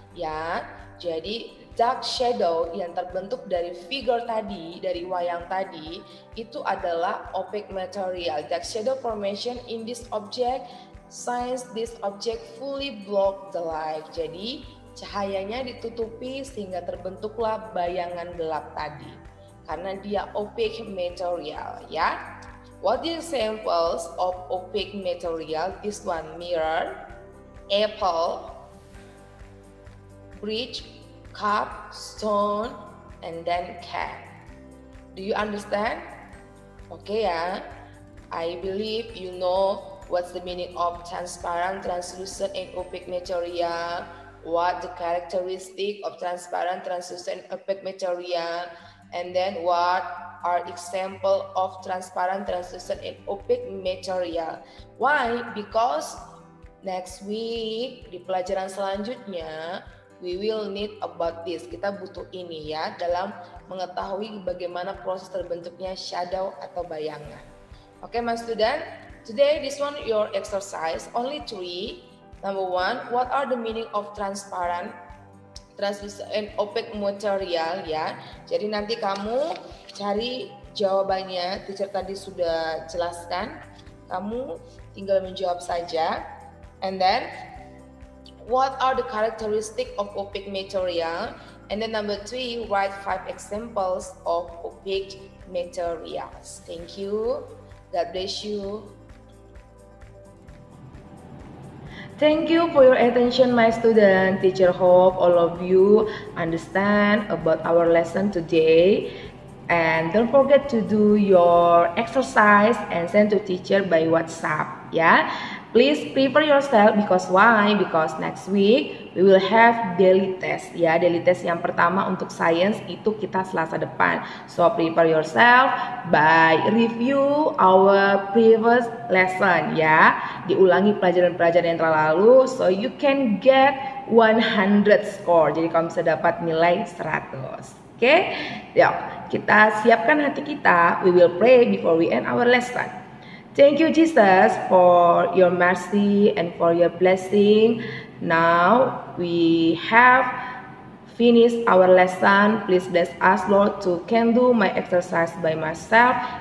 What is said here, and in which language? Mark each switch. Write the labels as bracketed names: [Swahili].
[Indonesian] Ya, jadi dark shadow yang terbentuk dari figure tadi, dari wayang tadi, itu adalah opaque material. [English] Dark shadow formation in this object, since this object fully block the light. [Indonesian] Jadi cahayanya ditutupi sehingga terbentuklah bayangan gelap tadi. Karena dia opaque material, ya. [English] What are the examples of opaque material? This one, mirror, apple, bridge, cup, stone, and then cat. Do you understand? Okay, ya. I believe you know what's the meaning of transparent, translucent, and opaque material. What the characteristic of transparent, translucent, and opaque material, and then what are example of transparent, translucent, and opaque material. Why? Because next week [Indonesian] di pelajaran selanjutnya [English] we will need about this. [Indonesian] Kita butuh ini ya dalam mengetahui bagaimana proses terbentuknya shadow atau bayangan. [English] Okay, my student. Today this one your exercise only 3. Number 1, what are the meaning of transparent, translucent, and opaque material ya. [Indonesian] Jadi nanti kamu cari jawabannya. Teacher tadi sudah jelaskan. Kamu tinggal menjawab saja. [English] And then what are the characteristic of opaque material? And then number 3, write 5 examples of opaque materials. Thank you. God bless you. Thank you for your attention, my student. Teacher hope all of you understand about our lesson today. And don't forget to do your exercise and send to teacher by WhatsApp. Yeah. Please prepare yourself because why? Because next week we will have daily test. [Indonesian] Ya, daily test yang pertama untuk science itu kita Selasa depan. [English] So prepare yourself by review our previous lesson. [Indonesian] Ya, diulangi pelajaran-pelajaran yang telah lalu. [English] So you can get 100 score. [Indonesian] Jadi kamu bisa dapat nilai 100. Oke? Yuk, kita siapkan hati kita. [English] We will pray before we end our lesson. Thank you, Jesus, for your mercy and for your blessing. Now we have finished our lesson. Please bless us, Lord, to can do my exercise by myself.